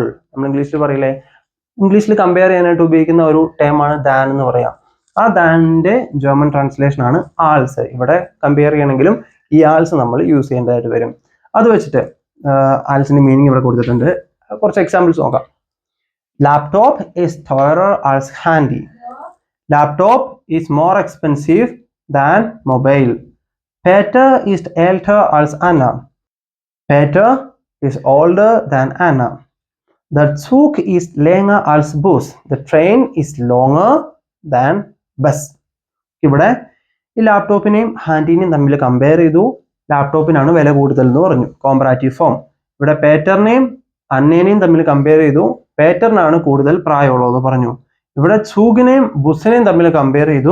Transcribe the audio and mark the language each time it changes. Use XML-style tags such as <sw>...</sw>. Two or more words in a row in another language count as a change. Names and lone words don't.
<ml>നമ്മൾ ഇംഗ്ലീഷിൽ പറയില്ലേ, ഇംഗ്ലീഷിൽ കമ്പയർ ചെയ്യാനായിട്ട് ഉപയോഗിക്കുന്ന ഒരു ടേമാണ് ദാൻ എന്ന് പറയാം. ആ ദാനിന്റെ ജർമ്മൻ ട്രാൻസ്ലേഷൻ ആണ് ആൾസ്. ഇവിടെ കമ്പയർ ചെയ്യണമെങ്കിലും ഈ ആൾസ് നമ്മൾ യൂസ് ചെയ്യേണ്ടതായിട്ട് വരും. അത് വെച്ചിട്ട് ആൾസിന്റെ മീനിങ് ഇവിടെ കൊടുത്തിട്ടുണ്ട്. കുറച്ച് എക്സാമ്പിൾസ് നോക്കാം.</ml> <de>Laptop ist teurer als handy.</de> <en>Laptop is more expensive than mobile.</en> <de>Peter ist älter als Anna. Peter ist</de> <en>older than</en> <de>Anna. The Zug ist länger als Bus.</de> <en>The train is longer than bus.</en> <ml>ഇവിടെ ഈ ലാപ്ടോപ്പിനെയും ഹാൻഡിനെയും തമ്മിൽ കമ്പയർ ചെയ്തു. ലാപ്ടോപ്പിനാണ് വില കൂടുതൽ എന്ന് പറഞ്ഞു,</ml> <en>comparative form.</en> <ml>ഇവിടെ പേറ്ററിനെയും അന്നേനെയും തമ്മിൽ കമ്പയർ ചെയ്തു. പേറ്ററിനാണ് കൂടുതൽ പ്രായമുള്ളതെന്ന് പറഞ്ഞു. ഇവിടെ ചൂഗിനെയും ബുസിനെയും തമ്മിൽ കമ്പയർ ചെയ്തു.</ml>